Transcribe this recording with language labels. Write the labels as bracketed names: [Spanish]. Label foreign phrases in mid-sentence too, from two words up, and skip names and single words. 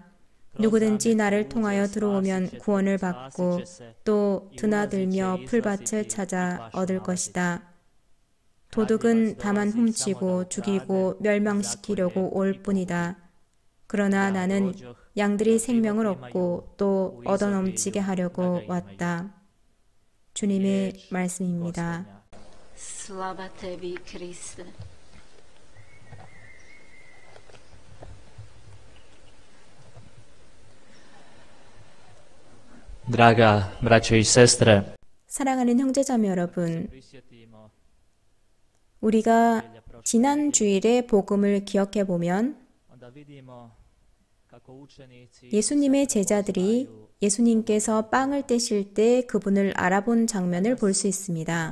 [Korean] 누구든지 나를 통하여 들어오면 구원을 받고 또 드나들며 풀밭을 찾아 얻을 것이다. 도둑은 다만 훔치고 죽이고 멸망시키려고 올 뿐이다. 그러나 나는 양들이 생명을 얻고 또 얻어넘치게 하려고 왔다. 주님의 말씀입니다. [Croatian] Slava tebi, Kriste. Draga braćo i sestre, [Korean] 사랑하는 형제자매 여러분, 우리가 지난 주일의 복음을 기억해 보면 예수님의 제자들이 예수님께서 빵을 떼실 때 그분을 알아본 장면을 볼 수 있습니다.